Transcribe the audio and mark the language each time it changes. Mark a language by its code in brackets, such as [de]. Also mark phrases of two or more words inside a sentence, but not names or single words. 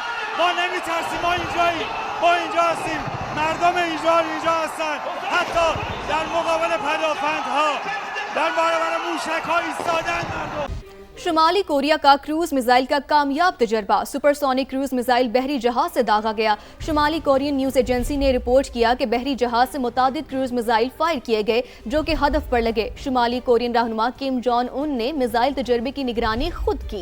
[fa] ما نمیترسیم، ما اینجاییم، ما اینجا هستیم، مردم اینجا هستن، حتی در مقابل پدافندها، در برابر موشک‌ها ایستادن مردم. [ur] شمالی کوریا کا [en] cruise missile [ur] کا کامیاب تجربہ, [en] supersonic cruise missile [ur] بحری جہاز سے داغا گیا. شمالی [en] Korean news agency [ur] نے رپورٹ کیا کہ بحری جہاز سے متعدد [en] cruise missile fire [ur] کیے گئے جو کہ ہدف پر لگے. شمالی کورین رہنما کم جونگ ان نے میزائل تجربے کی نگرانی خود کی.